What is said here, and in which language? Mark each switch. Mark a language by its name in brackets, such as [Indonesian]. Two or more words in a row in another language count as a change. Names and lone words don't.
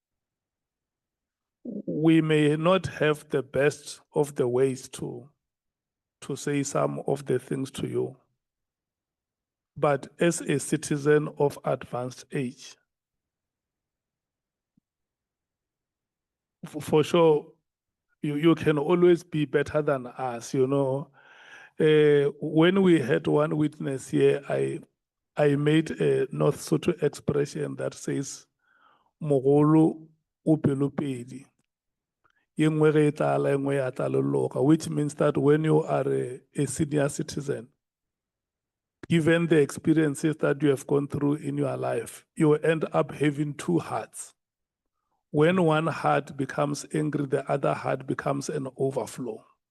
[English] We may not have the best of the ways to say some of the things to you, but as a citizen of advanced age, for sure, you can always be better than us, you know. When we had one witness here, I made a North Sotho expression that says, [Northern Sotho] Mogolo upelopedi. e nngwe ge e tlala, e nngwe ya tla lologa, [English] which means that when you are a senior citizen, given the experiences that you have gone through in your life, you end up having two hearts. When one heart becomes angry, the other heart becomes an overflow.